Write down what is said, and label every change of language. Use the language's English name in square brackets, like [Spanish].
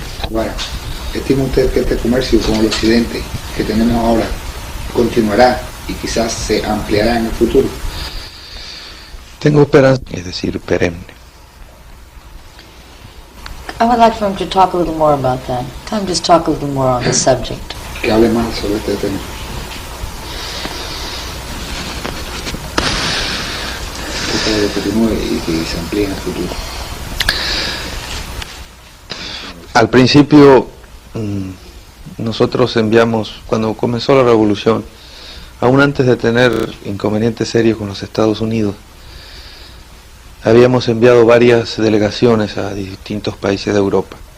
[Spanish] Ahora, ¿estima usted que este comercio con el occidente que tenemos ahora continuará y quizás se ampliará en el futuro? Tengo esperanza, es decir, perenne. [English] I would like for him to talk a little more about that. Tell him just talk a little more on the subject. [Spanish] Que hable más sobre este tema. Que continúe y que se amplíe en el futuro. Al principio, nosotros enviamos, cuando comenzó la revolución, aún antes de tener inconvenientes serios con los Estados Unidos, habíamos enviado varias delegaciones a distintos países de Europa.